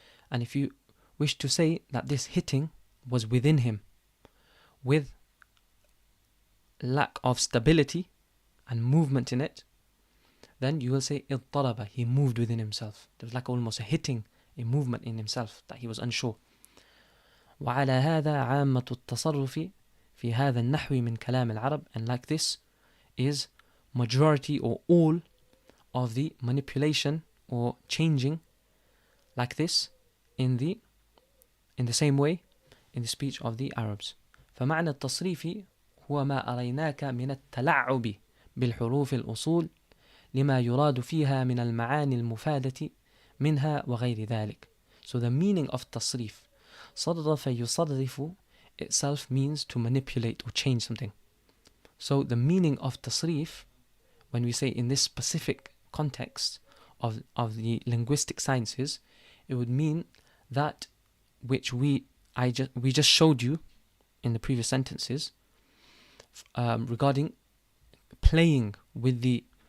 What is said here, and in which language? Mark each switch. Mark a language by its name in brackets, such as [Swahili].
[English] And if you wish to say that this hitting was within him with lack of stability and movement in it, then you will say اضطرب. He moved within himself. There was like almost a movement in himself, that he was unsure. [Arabic] وعلى هذا عامة التصرف في هذا النحو من كلام العرب. [English] And like this is majority or all of the manipulation or changing like this in the same way in the speech of the Arabs. [Arabic] فمعنى التصريف هو ما أريناك من التلعب بالحروف الأصول لما يراد فيها من المعاني المفادة منها وغير ذلك. [English] So the meaning of تصريف, صرف يصرف, itself means to manipulate or change something. So the meaning of tasrif, when we say in this specific context of the linguistic sciences, it would mean that which we just showed you in the previous sentences regarding playing with the